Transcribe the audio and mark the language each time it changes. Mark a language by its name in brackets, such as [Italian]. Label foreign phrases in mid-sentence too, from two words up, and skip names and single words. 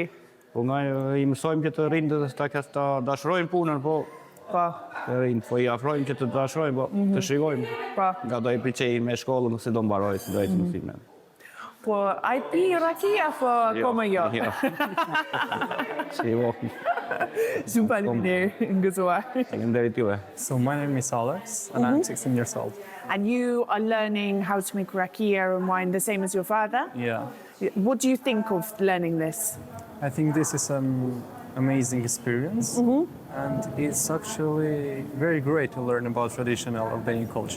[Albanian] Po, nga i mësojmë që të rinë dhe ta dashurojnë punën, po, të rinë, po i afrojmë që të dashurojmë, po të shikojmë. Nga do i pëlqejnë me shkollën, si do mbarojë, si do e të mësime. Po, a i pi raki apo akoma jo? Jo. Si jo. Shumë faleminderit, ngëzuar. Faleminderit juve. [English] So my name is Alex, and I'm 16 years old. And you are learning how to make rakia and wine the same as your father? Yeah. What do you think of learning this? I think this is an amazing experience, and it's actually very great to learn about traditional Albanian culture.